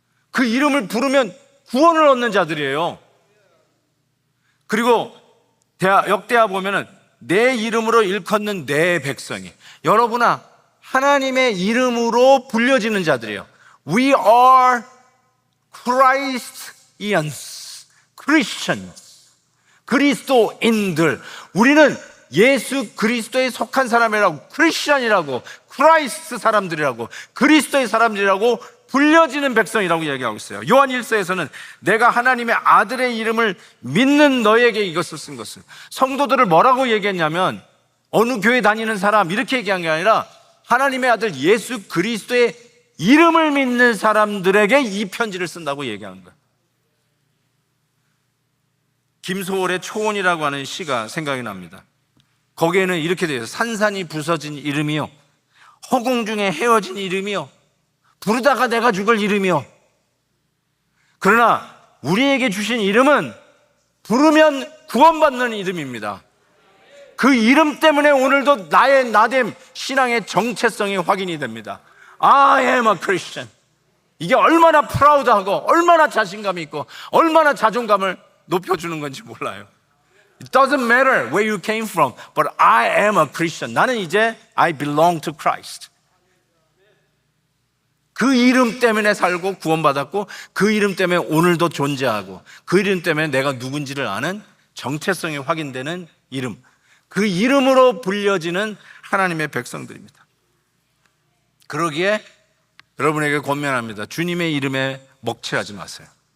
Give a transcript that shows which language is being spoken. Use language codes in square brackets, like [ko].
[ko] 그 이름을 부르면 구원을 얻는 자들이에요. 그리고 역대하 보면은 내 이름으로 일컫는 내 백성이, 여러분아 하나님의 이름으로 불려지는 자들이에요. [en] We are Christians, Christians. [ko] 그리스도인들. 우리는 예수 그리스도에 속한 사람이라고, 크리스천이라고, 크라이스트 사람들이라고, 그리스도의 사람들이라고 불려지는 백성이라고 이야기하고 있어요. 요한 1서에서는 내가 하나님의 아들의 이름을 믿는 너에게 이것을 쓴 것을. 성도들을 뭐라고 얘기했냐면 어느 교회 다니는 사람 이렇게 얘기한 게 아니라 하나님의 아들 예수 그리스도의 이름을 믿는 사람들에게 이 편지를 쓴다고 얘기하는 거예요. 김소월의 초원이라고 하는 시가 생각이 납니다. 거기에는 이렇게 되어 있어요. 산산이 부서진 이름이요, 허공 중에 헤어진 이름이요, 부르다가 내가 죽을 이름이요. 그러나 우리에게 주신 이름은 부르면 구원받는 이름입니다. 그 이름 때문에 오늘도 나의 나됨, 신앙의 정체성이 확인이 됩니다. [en] I am a Christian. [ko] 이게 얼마나 프라우드하고 얼마나 자신감이 있고 얼마나 자존감을 높여주는 건지 몰라요. [en] It doesn't matter where you came from, but I am a Christian. [ko] 나는 이제 [en] I belong to Christ. [ko] 그 이름 때문에 살고 구원받았고 그 이름 때문에 오늘도 존재하고 그 이름 때문에 내가 누군지를 아는 정체성이 확인되는 이름, 그 이름으로 불려지는 하나님의 백성들입니다. 그러기에 여러분에게 권면합니다. 주님의 이름에 먹칠하지 마세요.